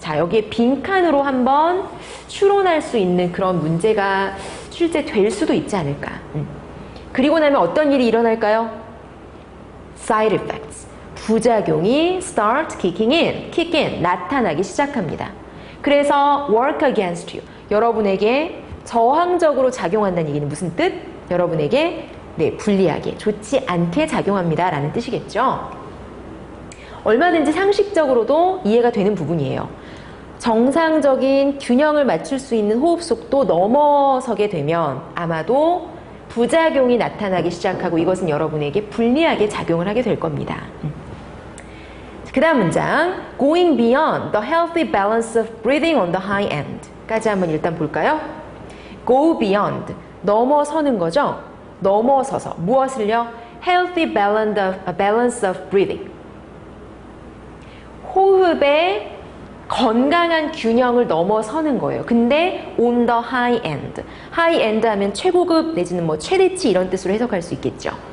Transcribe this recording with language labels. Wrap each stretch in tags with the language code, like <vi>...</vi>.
<ko>자, 여기에 빈칸으로 한번 추론할 수 있는 그런 문제가 실제 될 수도 있지 않을까. 그리고 나면 어떤 일이 일어날까요?</ko> <en>side effects.</en> <ko>부작용이</ko> <en>start kick in,</en> <ko>나타나기 시작합니다. 그래서</ko> <en>work against you.</en> <ko>여러분에게 저항적으로 작용한다는 얘기는 무슨 뜻? 여러분에게 불리하게, 좋지 않게 작용합니다. 라는 뜻이겠죠. 얼마든지 상식적으로도 이해가 되는 부분이에요. 정상적인 균형을 맞출 수 있는 호흡 속도 넘어서게 되면 아마도 부작용이 나타나기 시작하고 이것은 여러분에게 불리하게 작용을 하게 될 겁니다. 그 다음 문장,</ko> <en>going beyond the healthy balance of breathing on the high end</en> <ko>까지 한번 일단 볼까요? go beyond, 넘어서는 거죠. 넘어서서 무엇을요?</ko> <en>healthy balance of breathing,</en> <ko>호흡의 건강한 균형을 넘어서는 거예요. 근데</ko> <en>on the high end,</en> <ko>high end 하면 최고급 내지는 뭐 최대치 이런 뜻으로 해석할 수 있겠죠.</ko>